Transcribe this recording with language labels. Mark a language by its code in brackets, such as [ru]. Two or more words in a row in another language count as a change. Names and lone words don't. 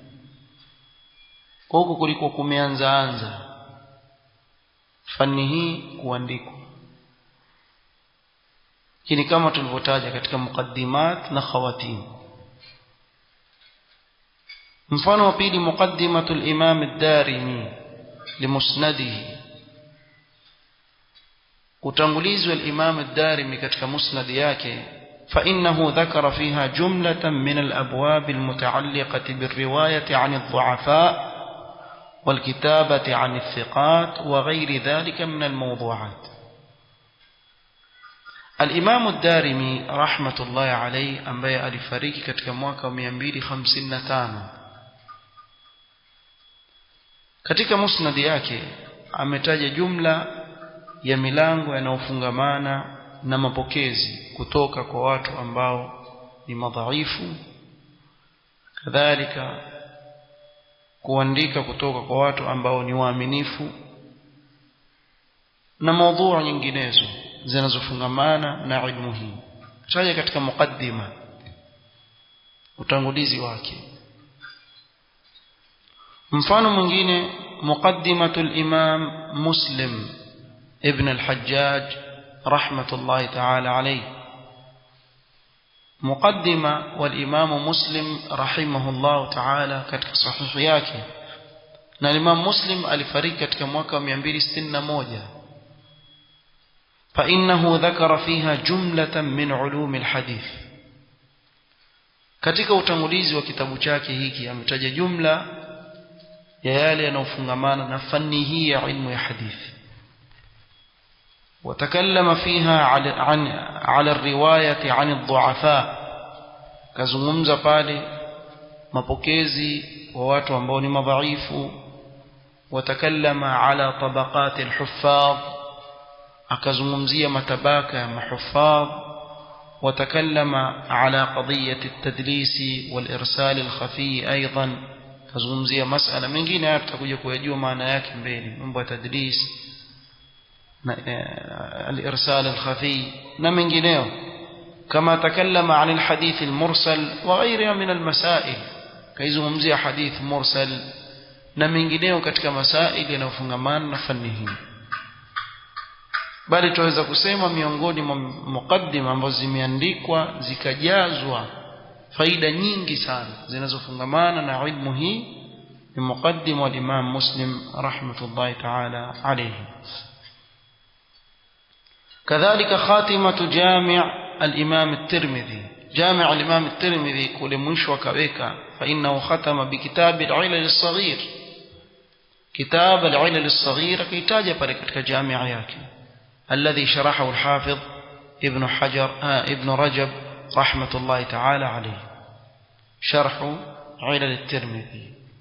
[sw] Huko kulikuwa kumeanza fani hii kuandikwa, lakini kama tulivyotaja katika muqaddimat na khawatim. mfano wa pili, [ar] مقدمة الإمام الدارمي لمسنده [sw] utangulizi wa Imam ad-Darimi katika musnad yake, [ar] فإنه ذكر فيها جملة من الأبواب المتعلقة بالرواية عن الضعفاء والكتابة عن الثقات وغير ذلك من الموضوعات. الإمام الدارمي رحمة الله عليه [sw] ambaye alifariki katika mwaka 255, katika musnad yake ametaja jumla ya milango yanayofungamana na mapokezi kutoka kwa watu ambao ni madhaifu, kadhalika kuandika kutoka kwa watu ambao ni waaminifu, na mada nyinginezo zinazofungamana na ilmu hii. Taja katika mukaddima, utangulizi wake. Mfano mwingine, [ar] مقدمة الإمام مسلم بن الحجاج رحمة الله تعالى عليه. مقدمة والإمام مسلم رحمه الله تعالى [sw] katika sahihi yake, na Imam Muslim alifariki katika mwaka 261. [ar] فإنه ذكر فيها جملة من علوم الحديث. [sw] katika utangulizi wa kitabu chake hiki ametaja jumla ya yale yanayofungamana na fani hii ya ilmu ya hadithi. [ar] وتكلم فيها على الرواية عن الضعفاء, [sw] kazungumza pale mapokezi wa watu ambao ni madhaifu. [ar] وتكلم على طبقات الحفاظ, [sw] akazungumzia matabaka ya mahuffadh. [ar] وتكلم على قضية التدليس والإرسال الخفي أيضا, [sw] kazungumzia masala mengine haya tutakuja kuyajua maana yake mbele, mambo ya tadlis na [ar] الإرسال الخفي [sw] na mengineo. Kama [ar] تكلم عن الحديث المرسل وغيرها من المسائل, [sw] kaizungumzia [ar] حديث مرسل [sw] na mengineo katika masaili yanayofungamana na fani hii. Bali tuweza kusema miongoni mwa mukaddima ambazo zimeandikwa zikajazwa faida nyingi sana zinazofungamana na ilmu hii ni mukaddima wa Imam Muslim [ar] رحمة الله تعالى عليه. [sw] Kadhalika [ar] خاتمة جامع الإمام الترمذي, جامع الإمام الترمذي [sw] kule mwisho akaweka [ar] فإنه ختم بكتاب العلل الصغير، كتاب العلل الصغير [sw] kaitaja pale katika jami' yake [ar] الذي شرحه الحافظ ابن رجب رحمة الله تعالى عليه، شرح علل الترمذي.